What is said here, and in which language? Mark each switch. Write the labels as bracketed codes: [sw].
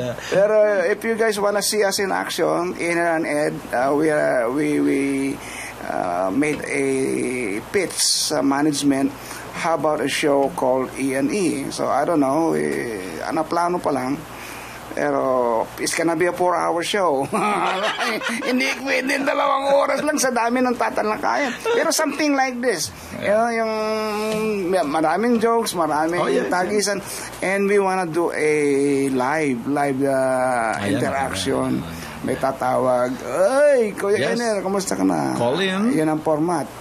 [en] Pero if you guys wanna see us in action, Iner and Ed, we made a pitch sa management. How about a show called E&E? So I don't know, [tl] plano pa lang. [en] Pero it's gonna be a 4-hour show. [tl] Hindi pwede 2 oras lang sa dami ng tatalakayan. [en] Pero something like this. [tl] You know, yung maraming jokes, maraming tagisan. [en] And we wanna do a live interaction. [tl] May tatawag, "Ay, Kuya Ener, kumusta ka na?" [en] Call in. [tl] Yan ang format.